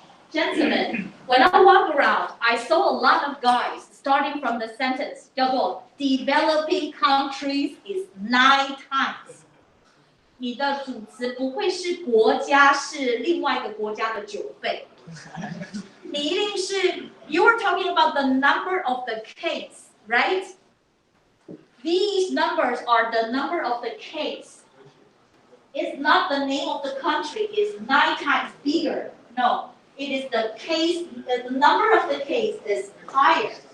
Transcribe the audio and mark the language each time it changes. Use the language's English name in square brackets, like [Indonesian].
[English] Gentlemen, when I walk around, I saw a lot of guys starting from the sentence, [Chinese] 叫做 [English] developing countries is 9 times. [Chinese] 你的主词不会是国家是另外一个国家的9倍。你一定是 [English] you are talking about the number of the case, right? These numbers are the number of the case. It's not the name of the country is 9 times bigger. No. It is the case, the number of the case is higher.